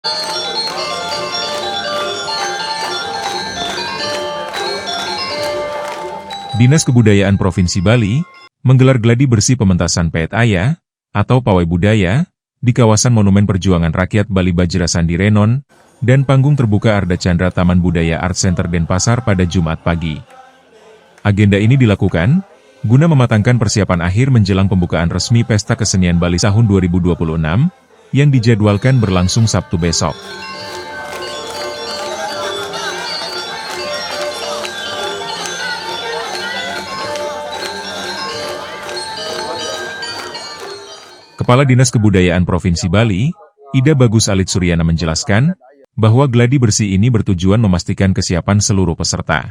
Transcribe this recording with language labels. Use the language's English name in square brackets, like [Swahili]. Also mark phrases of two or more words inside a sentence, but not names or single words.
[Indonesian] Dinas Kebudayaan Provinsi Bali menggelar gladi bersih pementasan Pet Aya atau pawai budaya di kawasan Monumen Perjuangan Rakyat Bali Bajrasandi Renon dan panggung terbuka Arda Chandra Taman Budaya Art Center Denpasar pada Jumat pagi. Agenda ini dilakukan guna mematangkan persiapan akhir menjelang pembukaan resmi Pesta Kesenian Bali tahun 2026 yang dijadwalkan berlangsung Sabtu besok. Kepala Dinas Kebudayaan Provinsi Bali, Ida Bagus Alit Suryana menjelaskan bahwa gladi bersih ini bertujuan memastikan kesiapan seluruh peserta.